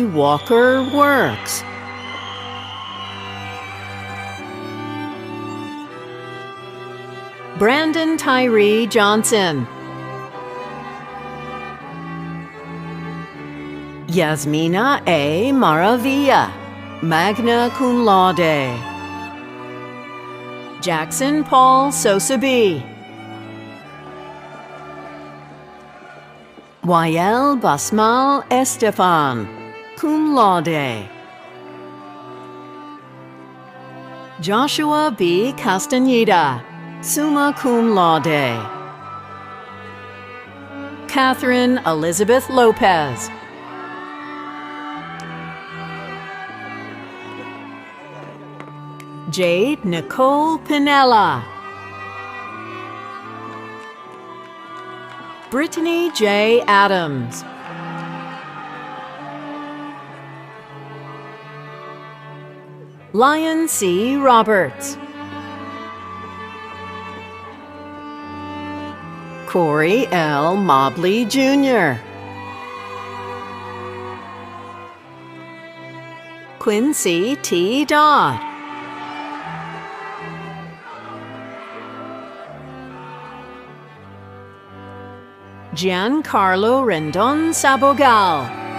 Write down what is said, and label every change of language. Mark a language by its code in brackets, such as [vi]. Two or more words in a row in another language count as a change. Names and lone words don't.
[en] Walker Works. Brandon Tyree Johnson. Yasmina A. [la] Maravilla, magna cum laude. [en] Jackson Paul Sosabi. Wael Basmal Estefan, [la] cum laude. [en] Joshua B. [la] Castaneda, summa cum laude. [en] Catherine Elizabeth Lopez. Jade Nicole Pinella. Brittany J. Adams. Lion C. Roberts. Corey L. Mobley Jr. Quincy T. Dodd. Giancarlo Rendon Sabogal.